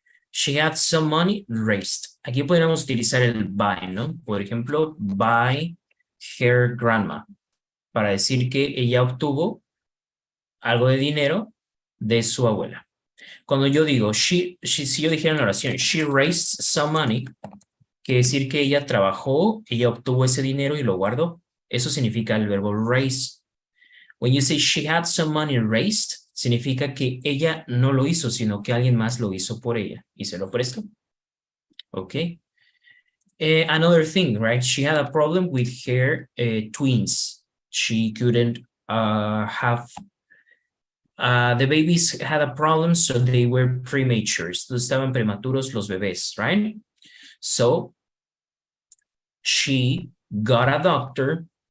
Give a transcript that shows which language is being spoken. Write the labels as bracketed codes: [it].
[en] She had some money raised. [es] Aquí podríamos utilizar el by, ¿no? Por ejemplo, by her grandma, para decir que ella obtuvo algo de dinero de su abuela. Cuando yo digo, si yo dijera en la oración, [en] she raised some money, [es] quiere decir que ella trabajó, ella obtuvo ese dinero y lo guardó. Eso significa el verbo raise. [en] When you say she had some money raised, [es] significa que ella no lo hizo, sino que alguien más lo hizo por ella y se lo prestó. [en] Okay. Another thing, right? She had a problem with her twins. She couldn't have, the babies had a problem, so they were premature. [es] Estaban prematuros los bebés, [en] right? So she got a doctor.